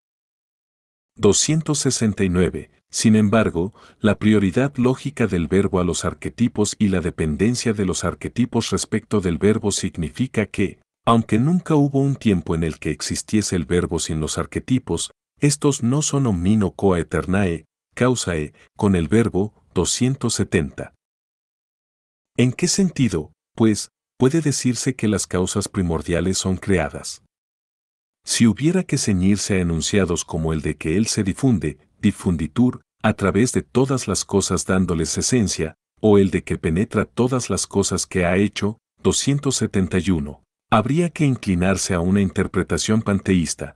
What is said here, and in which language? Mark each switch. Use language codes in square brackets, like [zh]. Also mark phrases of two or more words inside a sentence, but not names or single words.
[es] 269. Sin embargo, la prioridad lógica del verbo a los arquetipos y la dependencia de los arquetipos respecto del verbo significa que, aunque nunca hubo un tiempo en el que existiese el verbo sin los arquetipos, estos no son [la] omnino coaeternae, causae, [es] con el verbo. 270. ¿En qué sentido, pues, puede decirse que las causas primordiales son creadas? Si hubiera que ceñirse a enunciados como el de que Él se difunde, difunditur, a través de todas las cosas dándoles esencia, o el de que penetra todas las cosas que ha hecho, 271, habría que inclinarse a una interpretación panteísta.